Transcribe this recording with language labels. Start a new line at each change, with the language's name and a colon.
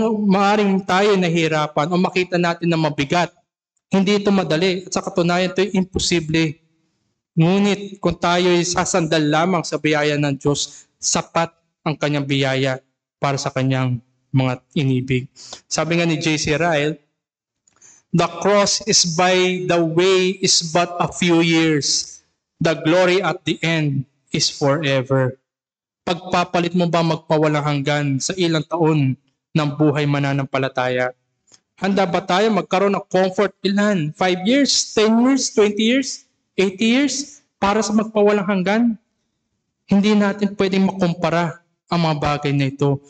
Filipino: Maaring tayo nahirapan o makita natin na mabigat. Hindi ito madali. At sa katunayan, ito'y imposible. Ngunit kung tayo'y sasandal lamang sa biyaya ng Diyos, sapat ang kanyang biyaya para sa kanyang mga inibig. Sabi nga ni J.C.
English: Ryle, the cross is by the way is but a few years. The glory at the end is forever.
Filipino: Pagpapalit mo ba magpawalang hanggan sa ilang taon ng buhay mananampalataya? Handa ba tayo magkaroon ng comfort ilan?
English: 5 years, 10 years, 20 years, 80 years
Filipino: para sa magpawalang hanggan? Hindi natin pwedeng makumpara ang mga bagay na ito.